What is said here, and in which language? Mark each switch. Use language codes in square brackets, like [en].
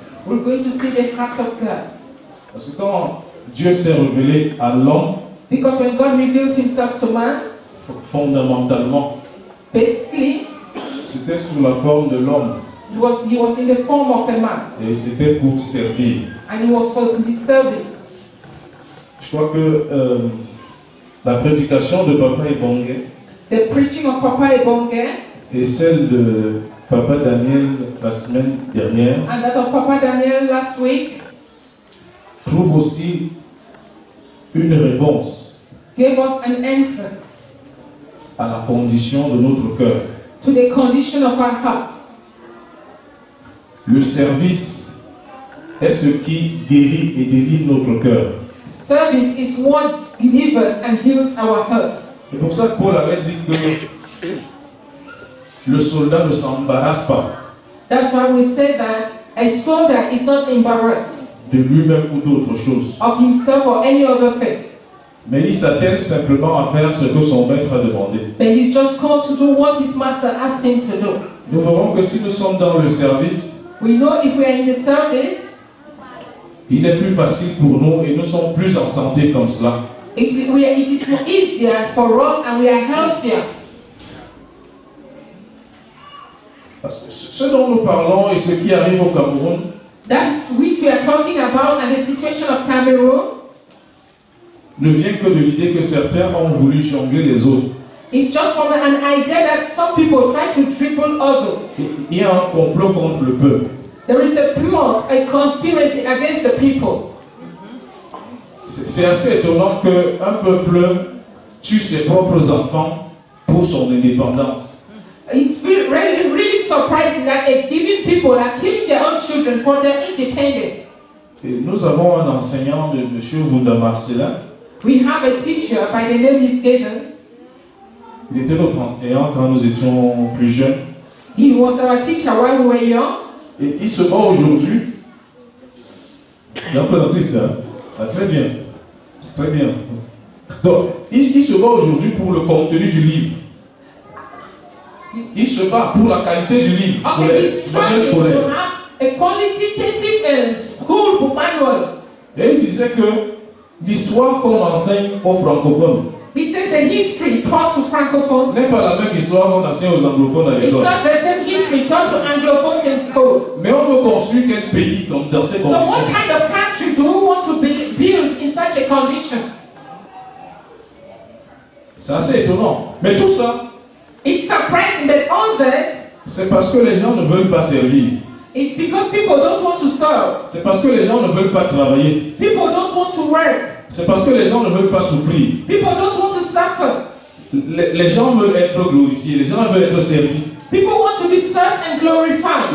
[en] we're going to see the heart of God. [fr] Parce que quand Dieu s'est révélé à l'homme, [en] Because when God revealed himself to man, [fr] fondamentalement, [en] basically, [fr] c'était sous la forme de l'homme. [en] he was in the form of a man. [fr] Et c'était pour servir. [en] And he was for his service. [fr] Je crois que la prédication de Papa Ebonge [en] The preaching of Papa Ebonge [fr] et celle de Papa Daniel la semaine dernière [en] and that of Papa Daniel last week [fr] trouve aussi une réponse [en] gave us an answer [fr] à la condition de notre cœur. [en] to the condition of our hearts. [fr] Le service est ce qui guérit et délivre notre cœur. [en] Service is what delivers and heals our hearts. [fr] C'est pour ça que Paul avait dit que le soldat ne s'embarrasse pas [en] That's why we say that a soldier is not embarrassed [fr] de lui-même ou d'autre chose. [en] of himself or any other thing, [fr] Mais il s'attelle simplement à faire ce que son maître a demandé. [en] but he's just called to do what his master asked him to do. [fr] Nous verrons que si nous sommes dans le service, [en] We know if we are in the service, [fr] il est plus facile pour nous et nous sommes plus en santé comme cela. [en] it is more easier for us and we are healthier. [fr] Parce que ce dont nous parlons et ce qui arrive au Cameroun, [en] That which we are talking about and the situation of Cameroon [fr] ne vient que de l'idée que certains ont voulu jongler les autres. [en] is just from an idea that some people try to dribble others. [fr] Il y a un complot contre le peuple. [en] There is a plot, a conspiracy against the people. [fr] C'est assez étonnant qu'un peuple tue ses propres enfants pour son indépendance. [en] It's really surprising that a given people are killing their own children for their independence. [fr] Et nous avons un enseignant de M. Vouda Marcelin. [en] We have a teacher by the name he's given. [fr] Il était notre enseignant quand nous étions plus jeunes. [en] He was our teacher while we were young. [fr] Et il se bat aujourd'hui. D'après la Christ, ah, très bien. Très bien. Donc, il se bat aujourd'hui pour le contenu du livre. Il se bat pour la qualité du livre. [en] Okay, he's trying to have a qualitative school manual. [fr] Et il disait que l'histoire qu'on enseigne aux francophones [en] He says the history taught to francophones [fr] n'est pas la même histoire qu'on enseigne aux anglophones à [en] it's [fr] l'école. [en] not the same history taught to anglophones in school. [fr] Mais on veut construire quel pays dans ces [en] So what [fr] conditions? [en] kind of country do we want to build in such a condition? [fr] C'est assez étonnant. Mais tout ça, [en] It's surprising that all that [fr] c'est parce que les gens ne veulent pas servir. [en] is because people don't want to serve. [fr] C'est parce que les gens ne veulent pas travailler. [en] People don't want to work. [fr] C'est parce que les gens ne veulent pas souffrir. [en] People don't want to suffer. [fr] Les gens veulent être glorifiés. Les gens veulent être servis. [en] People want to be served and glorified.